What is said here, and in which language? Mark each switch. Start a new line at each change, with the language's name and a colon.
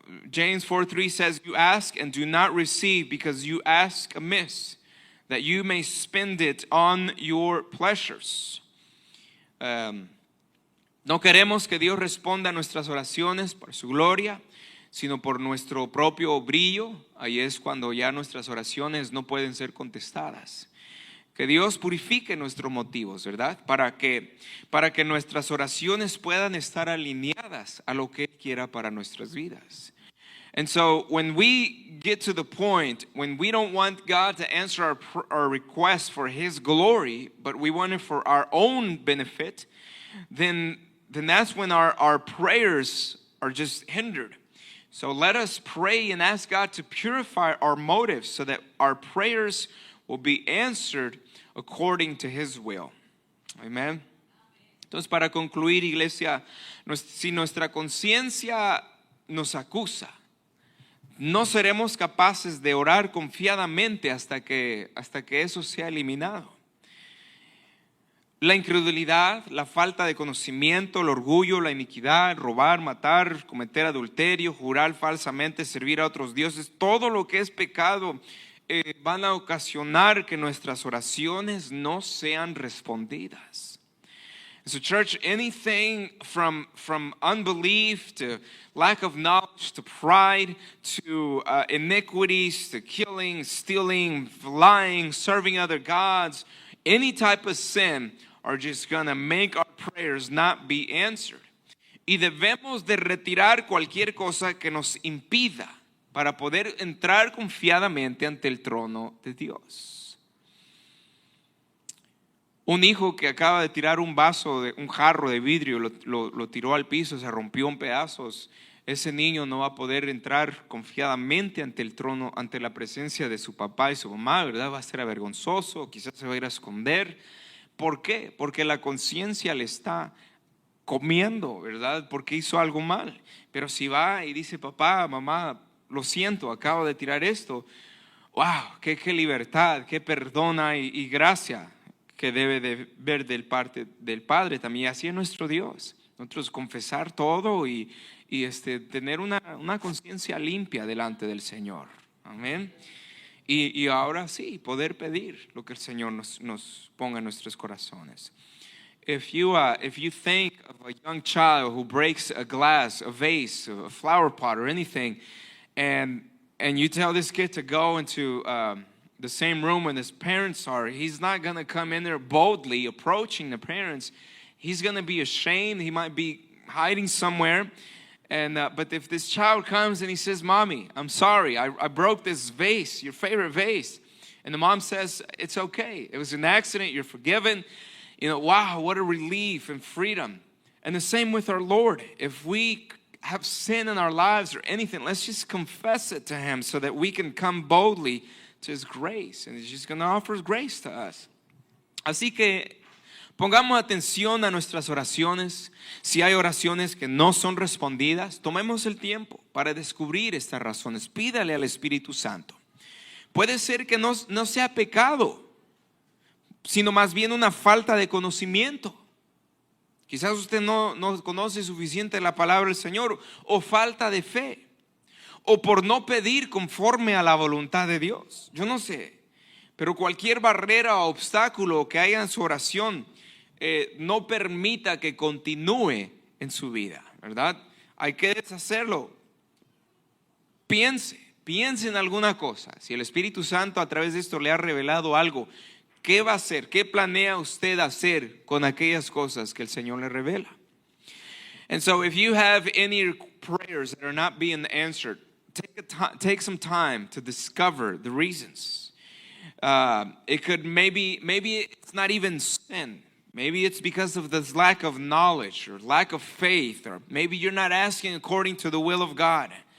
English: James 4:3 says, you ask and do not receive because you ask amiss, that you may spend it on your pleasures.
Spanish: No queremos que Dios responda a nuestras oraciones por su gloria, sino por nuestro propio brillo. Ahí es cuando ya nuestras oraciones no pueden ser contestadas. Que Dios purifique nuestros motivos, ¿verdad? Para que nuestras oraciones puedan estar alineadas a lo que Él quiera para nuestras vidas.
English: And so when we get to the point when we don't want God to answer our request for His glory, but we want it for our own benefit, then that's when our prayers are just hindered. So let us pray and ask God to purify our motives so that our prayers will be answered according to His will.
Spanish: Amen. Entonces, para concluir, iglesia, si nuestra conciencia nos acusa, no seremos capaces de orar confiadamente hasta que eso sea eliminado. La incredulidad, la falta de conocimiento, el orgullo, la iniquidad, robar, matar, cometer adulterio, jurar falsamente, servir a otros dioses, todo lo que es pecado van a ocasionar que nuestras oraciones no sean respondidas.
English: So church, anything from unbelief to lack of knowledge to pride to iniquities to killing, stealing, lying, serving other gods, any type of sin are just gonna make our prayers not be answered.
Spanish: Y debemos de retirar cualquier cosa que nos impida para poder entrar confiadamente ante el trono de Dios. Un hijo que acaba de tirar un jarro de vidrio, lo tiró al piso, se rompió en pedazos. Ese niño no va a poder entrar confiadamente ante el trono, ante la presencia de su papá y su mamá, ¿verdad? Va a ser avergonzoso, quizás se va a ir a esconder. ¿Por qué? Porque la conciencia le está comiendo, ¿verdad? Porque hizo algo mal. Pero si va y dice, papá, mamá, lo siento, acabo de tirar esto. ¡Wow! ¡Qué libertad, qué perdona y gracia que debe de ver del parte del Padre también! Así es nuestro Dios. Nosotros confesar todo y tener una conciencia limpia delante del Señor. Amén. Y ahora sí, poder pedir lo que el Señor nos ponga en nuestros corazones.
English: If you think of a young child who breaks a glass, a vase, a flower pot, or anything, and you tell this kid to go into the same room when his parents are, he's not going to come in there boldly approaching the parents. He's going to be ashamed. He might be hiding somewhere. And but if this child comes and he says, Mommy, I'm sorry, I broke this vase, your favorite vase. And the mom says, it's okay. It was an accident. You're forgiven. Wow, what a relief and freedom. And the same with our Lord. If we have sin in our lives or anything, let's just confess it to Him so that we can come boldly to His grace. And He's just going to offer His grace to us.
Spanish: Así que pongamos atención a nuestras oraciones. Si hay oraciones que no son respondidas, tomemos el tiempo para descubrir estas razones. Pídale al Espíritu Santo. Puede ser que no sea pecado, sino más bien una falta de conocimiento. Quizás usted no conoce suficiente la palabra del Señor, o falta de fe, o por no pedir conforme a la voluntad de Dios. Yo no sé, pero cualquier barrera o obstáculo que haya en su oración no permita que continúe en su vida, ¿verdad? Hay que deshacerlo. Piense en alguna cosa. Si el Espíritu Santo a través de esto le ha revelado algo, ¿qué va a hacer? ¿Qué planea usted hacer con aquellas cosas que el Señor le revela?
English: And so if you have any prayers that are not being answered, take some time to discover the reasons. It could maybe it's not even sin. Maybe it's because of this lack of knowledge or lack of faith, or maybe you're not asking according to the will of God.